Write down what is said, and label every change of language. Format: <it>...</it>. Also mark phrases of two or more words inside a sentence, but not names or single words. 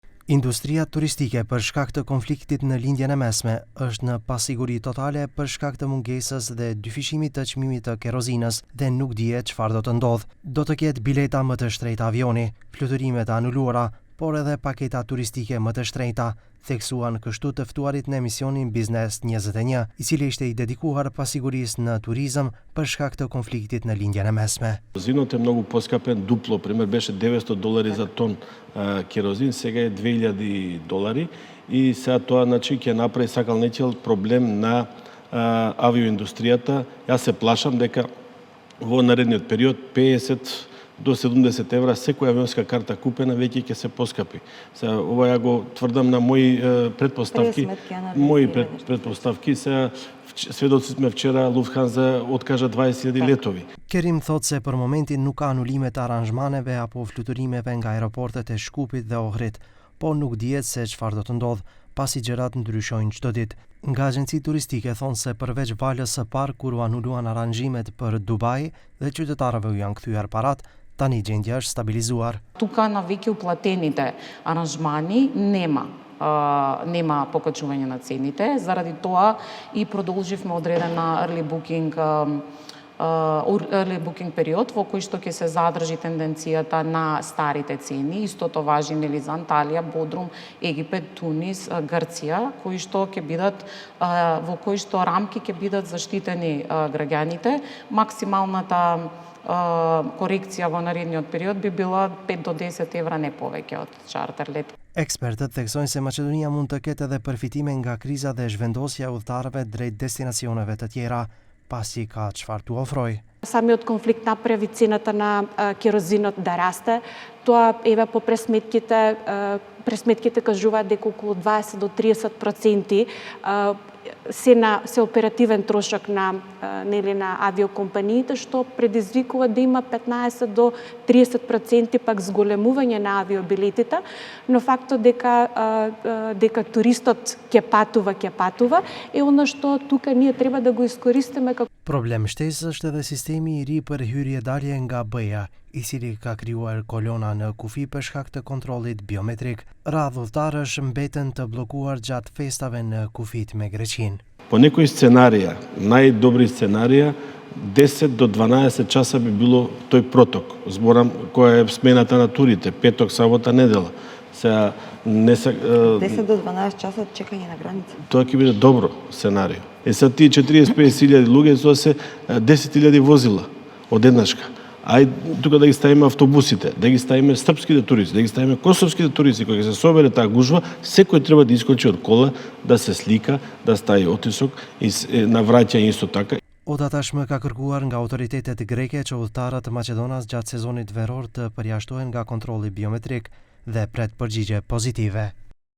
<sq>Индустрија туристike për shkak të konfliktit në lindjen e mesme është në pasiguri totale për shkak të mungesës dhe dyfishimit të çmimit të kerozinës dhe nuk dihet çfarë do të ndodhë. Do të ketë bileta më të shtrenjta avioni, fluturime të anuluara, por edhe paketa turistike më të shtrenjta, theksuan kështu të ftuarit në emisionin Biznes 21, i cili ishte i dedikuar pasigurisë në turizëm për shkak të konfliktit në lindjen e mesme.</sq> <mk>Керозинот е многу поскапен, дупло, пример беше $900 за тон керозин, сега е $2000 и сега тоа ќе направи сакал нечел проблем на авиоиндустријата. Јас се плашам дека во наредниот период 50 до 70 евра секоја авионска карта купена веќе ќе се поскапи. Сега ова ја го тврдам на мои предпоставки. Предпоставки сега сведоци сме вчера Lufthansa откажа 20.000 летови.</mk> <sq>Kerim thot se për momentin nuk ka anulime të aranzhmaneve apo fluturimeve nga aeroportet e Shkupit dhe Ohrit, po nuk dihet se çfarë do të ndodhë, pasi gjërat ndryshojnë çdo ditë. Nga agjenci turistike thonë se përveç valës së parë kur u anuluan aranzhimet për Dubai dhe qytetarëve u janë kthyer parat, tani gjendja është stabilizuar.</sq> <mk>Тука на веќе уплатените аранжмани нема покачување на цените, заради тоа и продолживме одредена</mk> <en>early booking</en> <mk>период во кој што ќе се задржи тенденцијата на старите цени. Истото важи нели за Анталија, Бодрум, Египет, Тунис, Грција, кои што ќе бидат во кои што рамки ќе бидат заштитени граѓаните. Максималната корекција во наредниот период би била 5 до 10 евра, не повеќе од чартер лет.</mk> <sq>Ekspertët theksojnë se Maqedonia mund të ketë edhe përfitime nga kriza dhe zhvendosja e udhëtarëve drejt destinacioneve të tjera, pasi ka çfarë t'u ofrojë.</sq> <mk>Самиот конфликт направи цената на керозинот да расте. Тоа еве по пресметките кажуваат дека околу 20 до 30% се оперативен трошок на авиокомпаниите, што предизвикува да има 15 до 30% пак зголемување на авиобилетите, но фактот дека туристот ќе патува е она што тука ние треба да го искористиме како</mk> <sq>Problem shtesë është edhe sistemi i ri për hyrje-dalje nga BE-ja, i cili ka krijuar kolona në kufi për shkak të kontrollit biometrik. Radhë udhëtarësh mbeten të bllokuar gjatë festave në kufit me Greqinë.</sq> <mk>По некои сценарија, најдобри сценарија, 10 до 12 часа би било тој проток. Зборам која е смената на турите, петок, сабота, недела. Сега 10 до 12 часа чекање на граница. Тоа ќе биде добро сценарио. Сега тие 45.000 луѓе, тоа се 10.000 возила одеднашка. Ај тука да ги ставиме автобусите, да ги ставиме српските туристи, да ги ставиме косовските туристи, кои се собере таа гужва, секој треба да искочи од кола, да се слика, да стави отисок и на враќање исто така.</mk> <sq>OTA tashmë ka kërkuar nga autoritetet greke që udhëtarët Maqedonas gjatë sezonit veror të përjashtohen nga kontrolli biometrik dhe pret përgjigje pozitive.</sq>